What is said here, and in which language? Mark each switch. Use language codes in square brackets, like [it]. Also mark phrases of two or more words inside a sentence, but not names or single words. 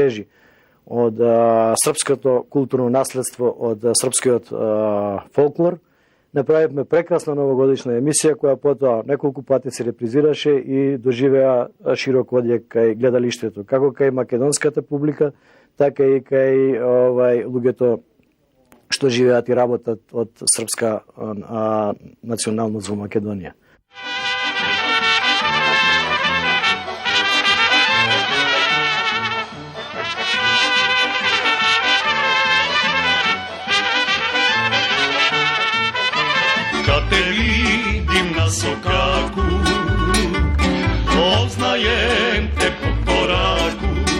[mk] лежи од српското културно наследство, од српскиот фолклор, направивме прекрасна новогодишна емисија која потоа неколку пати се репризираше и доживеа широк одјек кај гледалиштето, како кај македонската публика, така и кај луѓето што живеат и работат од српска националност во Македонија. [sr] Kad te vidim na sokaku, poznajem te po koraku.